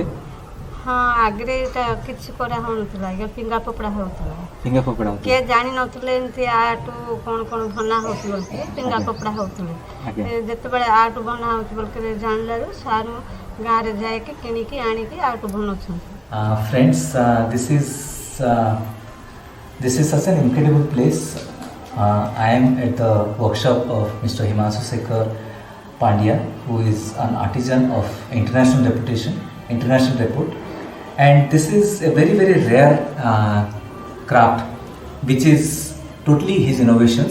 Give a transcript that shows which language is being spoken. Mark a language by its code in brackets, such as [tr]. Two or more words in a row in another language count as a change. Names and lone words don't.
[or] ହଁ ଆଗରେ ଏଇଟା କିଛି କରାହେଉନଥିଲା ଆଜ୍ଞା ଫିଙ୍ଗା ଫୋପଡ଼ା ହେଉଥିଲା କିଏ ଜାଣିନଥିଲେ ଏମିତି ଆର୍ଟ କ'ଣ କ'ଣ ବନା ହେଉଛି ବୋଲିକି ଫିଙ୍ଗା ଫୋପଡ଼ା ହେଉଥିଲେ ଯେତେବେଳେ ଆର୍ଟ ବନା ହେଉଛି ବୋଲିକି ଜାଣିଲାରୁ ସାର୍ ଗାଁରେ ଯାଇକି କିଣିକି ଆଣିକି ଆର୍ଟ ବନାଉଛନ୍ତି। [en] Friends, this is such an incredible place. I am at the workshop of Mr. Himanshu Sekhar Pandya, who is an artisan of international repute, and this is a very very rare craft, which is totally his innovations.